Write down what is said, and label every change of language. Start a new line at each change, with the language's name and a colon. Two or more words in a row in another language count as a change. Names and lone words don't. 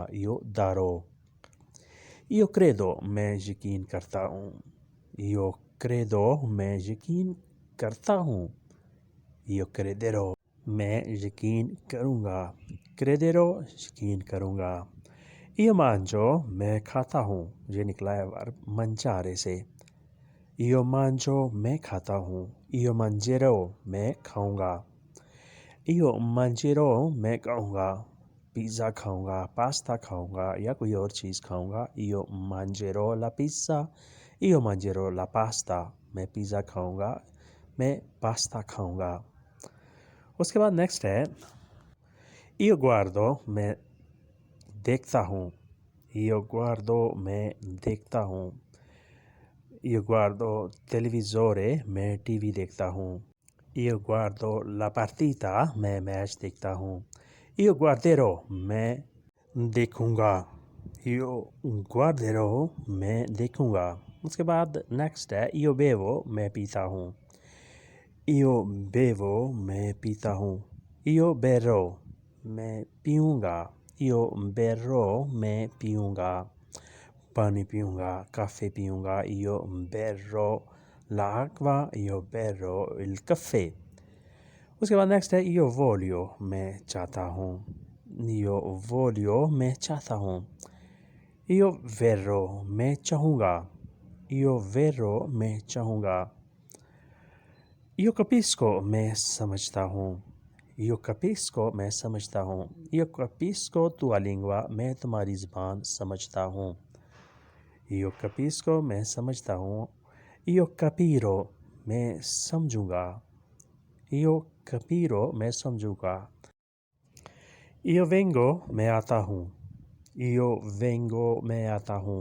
Italian: Io darò। Io credo
Hindi: मैं यकीन करता हूँ।
Italian: Io credo
Hindi: मैं यकीन करता हूँ।
Italian: Io crederò
Hindi: मैं यकीन करूँगा। Crederò यकीन करूँगा।
Italian: Io mangio
Hindi: मैं खाता हूँ, ये निकला है वर्ब mangiare से।
Italian: Io mangio
Hindi: मैं खाता हूँ।
Italian: Io mangerò
Hindi: मैं खाऊंगा।
Italian: Io mangerò
Hindi: मैं खाऊंगा, पिज़्ज़ा खाऊंगा, पास्ता खाऊंगा या कोई और चीज़ खाऊंगा।
Italian: Io mangerò la pizza, Io mangerò la pasta,
Hindi: मैं पिज़्ज़ा खाऊंगा, मैं पास्ता खाऊंगा। उसके बाद नेक्स्ट है
Italian: Io guardo
Hindi: मैं देखता हूँ।
Italian: Io guardo
Hindi: मैं देखता हूँ।
Italian: Io guardo televisore
Hindi: मैं टीवी देखता हूँ।
Italian: Io guardo la partita
Hindi: मैं मैच देखता हूँ।
Italian: Io guarderò
Hindi: मैं देखूँगा।
Italian: Io guarderò
Hindi: मैं देखूँगा। उसके बाद नेक्स्ट है
Italian: Io bevo
Hindi: मैं पीता हूँ।
Italian: Io bevo
Hindi: मैं पीता हूँ।
Italian: Io berrò
Hindi: मैं पीऊँगा।
Italian: Io berrò
Hindi: मैं पीऊँगा, पानी पीऊँगा, काफ़े पीऊँगा।
Italian: Io berrò l'acqua, io berrò il caffè।
Hindi: उसके बाद नेक्स्ट है
Italian: Io voglio
Hindi: मैं चाहता हूँ।
Italian: Io voglio
Hindi: मैं चाहता हूँ।
Italian: Io verrò
Hindi: मैं चाहूँगा।
Italian: Io verrò
Hindi: मैं चाहूँगा।
Italian: Io capisco
Hindi: मैं समझता हूँ।
Italian: Io capisco
Hindi: मैं समझता हूँ।
Italian: Io capisco tua lingua
Hindi: मैं तुम्हारी ज़बान समझता हूँ।
Italian: Io capisco
Hindi: मैं समझता हूँ।
Italian: Io capirò
Hindi: मैं समझूँगा।
Italian: Io capirò
Hindi: मैं समझूँगा।
Italian: Io vengo
Hindi: मैं आता हूँ।
Italian: Io vengo
Hindi: मैं आता हूँ।